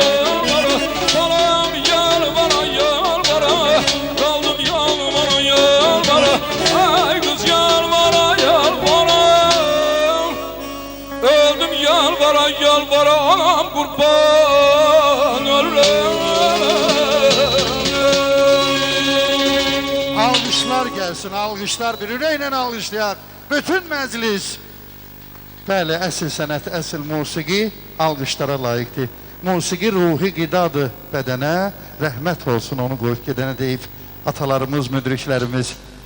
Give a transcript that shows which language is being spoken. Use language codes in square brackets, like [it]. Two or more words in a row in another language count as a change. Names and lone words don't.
[tr] Balam yalvara, kaldım yalvara. Ay kız yalvara. Öldüm yalvara anam kurban ölürüm. [az] Alqışlar gəlsin, alqışlar bir ürəklə alqışlayaq. Bütün məclis. Bəli, əsl sənət, əsl musiqi alqışlara layiqdir. Musiqi ruhi qidadır bədənə, rəhmət olsun onu qoyub gedənə deyib atalarımız, müdriklərimiz.